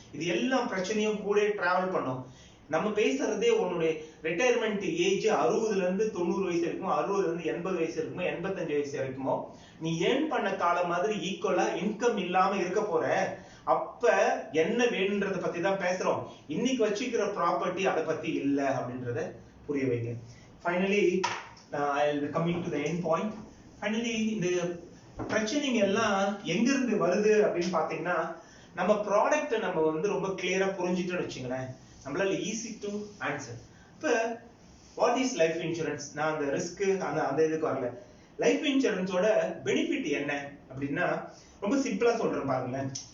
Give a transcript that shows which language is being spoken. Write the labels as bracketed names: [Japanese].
[Tamil] இது எல்லாம் பிரச்சனையும் கூட டிராவல் பண்ணும். நம்ம பேசுறதே உன்னுடைய ரிட்டையர்மெண்ட் ஏஜ் 60ல இருந்து 90 வயசு இருக்குமோ, 60ல இருந்து 80 வயசு இருக்குமோ, 85 வயசு இருக்குமோ, நீ ஏர்ன் பண்ண காலம் மாதிரி ஈக்குவலா இன்கம் இல்லாம இருக்க போற. அப்ப என்ன வேணும்ன்றத பத்தி தான் பேசுறோம். இன்னைக்கு வச்சுக்கிற ப்ராப்பர்ட்டி அதை பத்தி இல்ல அப்படின்றத புரிய வைங்க. [English] Finally I'll be coming to the end point. [Tamil] Finally இந்த பிரச்சனைங்க எல்லாம் எங்க இருந்து வருது அப்படின்னு பாத்தீங்கன்னா, நம்ம ப்ராடக்ட் நம்ம வந்து ரொம்ப கிளியரா புரிஞ்சுட்டோம்னு வச்சுங்களேன், நம்மளால [English] Easy to answer. [Tamil] இப்ப [English] What is life insurance? [Tamil] நான் அந்த ரிஸ்க் அந்த இதுக்கு வரல. லைஃப் இன்சூரன்ஸோட பெனிஃபிட் என்ன அப்படின்னா ரொம்ப சிம்பிளா சொல்றேன் பாருங்களேன்.